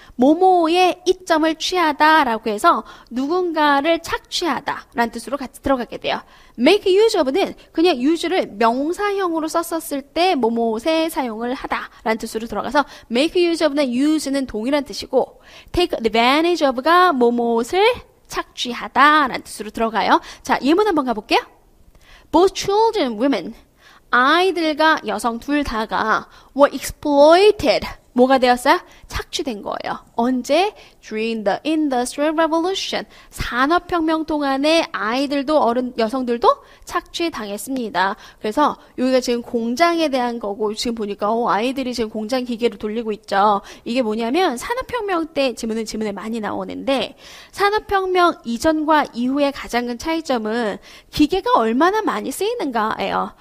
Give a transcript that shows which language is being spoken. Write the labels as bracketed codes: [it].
[ko] 뭐뭐의 이점을 취하다라고 해서 누군가를 착취하다라는 뜻으로 같이 들어가게 돼요. [en] make use of [ko] 는 그냥 use를 명사형으로 썼었을 때 뭐뭐에 사용을 하다라는 뜻으로 들어가서 make use of나 use는 동일한 뜻이고 [en] take advantage of [ko] 가 뭐뭐를 착취하다라는 뜻으로 들어가요. 자, 예문 한번 가볼게요. [en] Both children and women, [ko] 아이들과 여성 둘 다가 [en] were exploited. [ko] 뭐가 되었어요? 착취된 거예요. 언제? [en] During the Industrial Revolution. [ko] 산업혁명 동안에 아이들도 여성들도 착취당했습니다. 그래서 여기가 지금 공장에 대한 거고 지금 보니까 아이들이 지금 공장 기계를 돌리고 있죠. 이게 뭐냐면 산업혁명 때 지문에 많이 나오는데 산업혁명 이전과 이후의 가장 큰 차이점은 기계가 얼마나 많이 쓰이는가예요.